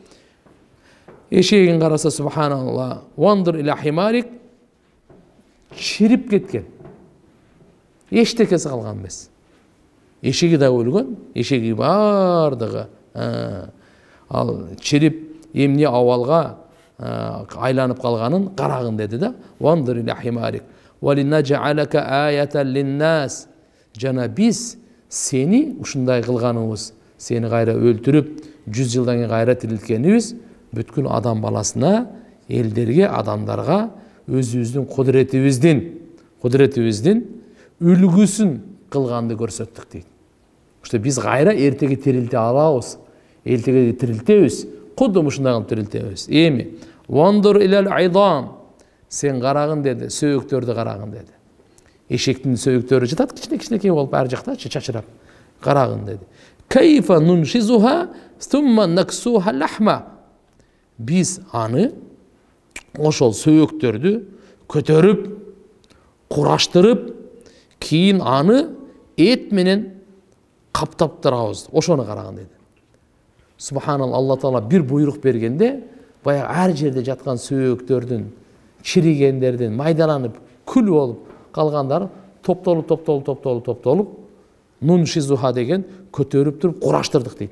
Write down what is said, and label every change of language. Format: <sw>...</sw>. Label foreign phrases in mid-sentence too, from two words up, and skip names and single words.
<ky>Эшегин караса, субханалла,</ky> <ar>وانظر إلى حمارك,</ar> <ky>чирип кеткен. Эчтекеси калган эмес. Эшеги да өлгөн, эшеги бардыгы ал чирип эмне абалга айланып калганын карагын деди да.</ky> <ar>وانظر إلى حمارك ولنجعلك آية للناس.</ar> <ky>Жана биз сени ушундай кылганыбыз, сени кайра өлтүрүп 100 жылдан кийин кайра тирилткенибиз бүткүл адам баласына, элдерге, адамдарга өзүбүздүн кудретибиздин үлгүсүн кылганды көрсөттүк дейт. Ошто биз кайра эртеге тирилте алабыз, эртеге тирилтебиз, кудум ушундай кылып тирилтебиз. Эми</ky> <ar>وانظر إلى العظام,</ar> <ky>сен карагын деди, сөөктөрдү карагын деди. Эшектин сөөктөрү жатат, кичинекей болуп ар жакта чачырап. Карагын деди.</ky> <ar>كيف ننشزها ثم نكسوها لحما.</ar> <ky>Биз аны ошол сөөктөрдү көтөрүп, кураштырып, кийин аны эт менен каптап турабыз. Ошону карагын деди. Субханалла, Алла Таала бир буйрук бергенде, баягы ар жерде жаткан сөөктөрдүн, чиригендердин, майдаланып, күл болуп калгандары топтолуп, нуншизуха деген көтөрүп туруп кураштырдык дейт.</ky>